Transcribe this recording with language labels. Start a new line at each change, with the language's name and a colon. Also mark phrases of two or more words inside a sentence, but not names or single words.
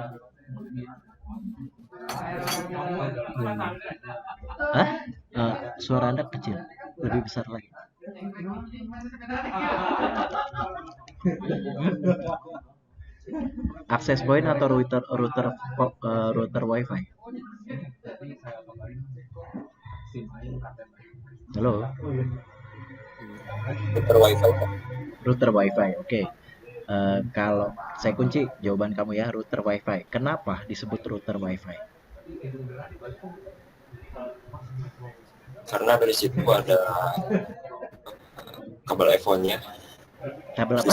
Indonesian: Hah? Suara Anda kecil, lebih besar lagi.
English: Access point
Indonesian: atau
English: router Wi-Fi?
Indonesian: Halo?
English: Router Wi-Fi, Pak. Router Wi-Fi,
Indonesian: oke. Kalau saya kunci jawaban kamu ya,
English: router Wi-Fi.
Indonesian: Kenapa disebut
English: router Wi-Fi?
Indonesian: Karena dari situ ada kabel iPhone-nya. Kabel apa?